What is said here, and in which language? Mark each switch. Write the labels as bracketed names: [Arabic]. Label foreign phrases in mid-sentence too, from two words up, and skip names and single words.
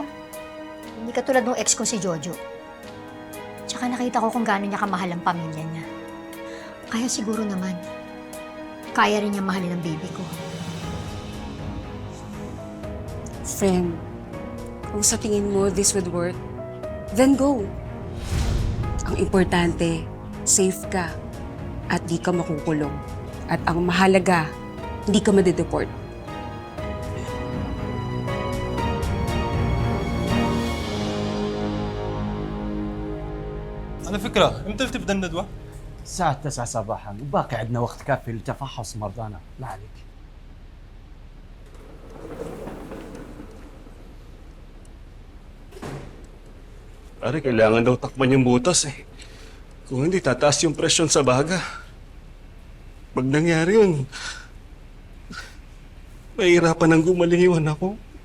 [Filipino] Hindi katulad ng ex ko si Jojo. Tsaka nakita ko kung gaano niya kamahal ang pamilya niya. Kaya siguro naman, kaya rin niya mahalin ang baby ko. Friend, kung sa tingin mo [English] this would work, then go. [Filipino] Ang importante, safe ka at di ka makukulong. At ang mahalaga, hindi ka madedeport. [Arabic] على فكرة امتى بتبدا الندوة؟ الساعة 9 صباحا وباقي عندنا وقت كافي لتفحص مرضانا ما عليك. [Filipino] Pare, kailangan daw takpan yung butas eh. Kung hindi, tataas yung presyon sa baga. Pag nangyari yun, mahihirapan ang gumaling yung anak ko.